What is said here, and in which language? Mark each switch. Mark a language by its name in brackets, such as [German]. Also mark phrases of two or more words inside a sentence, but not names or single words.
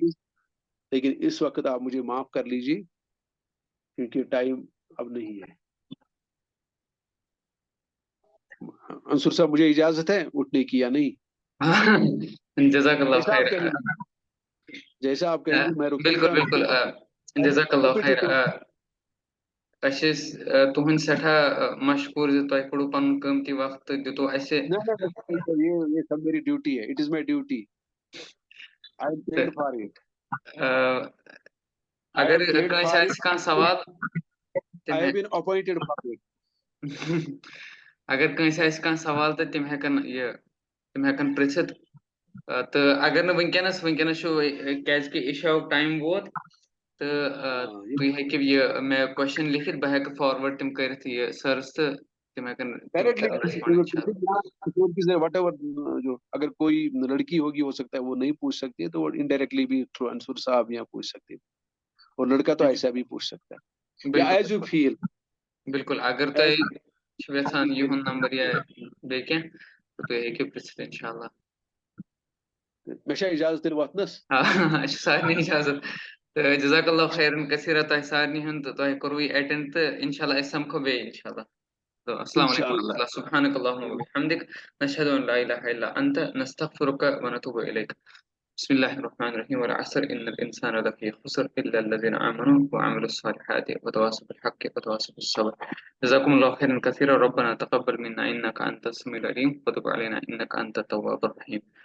[Urdu] لیکن اس وقت آپ مجھے معاف کر لیجیے کیونکہ ٹائم اب نہیں ہے. انصر صاحب مجھے اجازت ہے اٹھنے کی یا نہیں؟ [Arabic] جزاک اللہ [Urdu] جیسا خیر. آپ کہیں گے، جیسا آپ کہیں گے میں رک بالکل سکتا بالکل ہوں. [Arabic] جزاک اللہ خیر. [Kashmiri] أسۍ ٲسۍ تُہُنٛد سٮ۪ٹھاہ مشکوٗر زِ تۄہہِ کوٚڑوٕ پنُن قۭمتی وقت تہٕ دِتوٕ اَسہِ. [Urdu] نہ یہ سب میری ڈیوٹی ہے. [English] It is my duty. I am paid for it. [Kashmiri] اگر کٲنٛسہِ آسہِ کانٛہہ سوال [English] آئی [Kashmiri] تِم [English] have been appointed for it. [Kashmiri] اگر کٲنٛسہِ آسہِ کانٛہہ سوال تہٕ تِم ہٮ۪کن پرٛژھِتھ. تہٕ اگر نہٕ وٕنکٮ۪نس چھُ کیٛازِکہِ عشاہُک ٹایم ووت تہٕ تُہۍ ہیٚکِو یہِ مےٚ کوسچن لیکھِتھ، بہٕ ہٮ۪کہٕ فاروٲڈ تِم کٔرِتھ یہِ سرس، تہٕ تِم ہٮ۪کن [English] what ever [Urdu] جو اگر کوئی لڑکی ہوگی ہو سکتا ہے وہ نہیں پوچھ سکتی ہے، تو وہ انڈائریکٹلی بھی تھرو انصر صاحب یہاں پوچھ سکتے ہیں، اور لڑکا تو ایسا بھی پوچھ سکتا ہے، یا [English] as you feel. [Kashmiri] بالکل اگر تُہۍ چھِو یژھان یِہُنٛد نمبر یا بیٚیہِ کینٛہہ تہٕ تُہۍ ہیٚکِو پرٛژھِتھ [Arabic] اِنشاء اللہ. [Kashmiri] مےٚ چھا اجازت تیٚلہِ وۄتھنس؟ اَسہِ چھِ سارنٕے اِجازت. تہٕ [Arabic] جزاک اللہ خیرن کثیرا [Kashmiri] تۄہہِ سارنٕے ہُنٛد، تہٕ تۄہہِ کوٚروٕ یہِ ایٹینڈ، تہٕ [Arabic] اِنشاء اللہ [Kashmiri] أسۍ سمکھو بیٚیہِ [Arabic] اِنشاء اللہ. تو السلام علیکم ورحمۃ اللہ. سبحانك اللهم وبحمدك نشهد ان لا اله الا انت نستغفرك ونتوب اليك. بسم الله الرحمن الرحيم. والعصر ان الانسان لفي خسر الا الذين امنوا وعملوا الصالحات وتواصوا بالحق وتواصوا بالصبر. جزاكم الله خيرا كثيرا. ربنا تقبل منا انك انت السميع العليم وتب علينا انك انت التواب الرحيم.